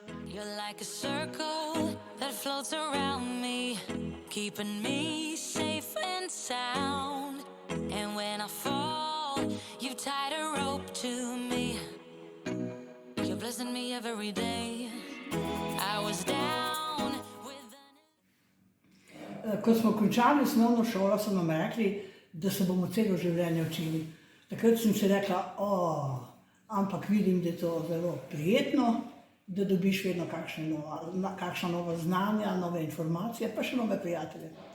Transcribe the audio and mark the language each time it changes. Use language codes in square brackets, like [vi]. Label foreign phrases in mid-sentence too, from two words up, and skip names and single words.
[en] You're like a circle that floats around me, keeping me safe and sound. And when I fall, you tied a rope to me. You're blessing me every day. I was down with [sl] Ko smo končali osnovno šolo, so nam rekli, da se bomo celo življenje učili. Takrat sem si rekla, ampak vidim, da je to zelo prijetno, da dobiš vedno kakšna nova znanja, nove informacije, pa še nove prijatelje.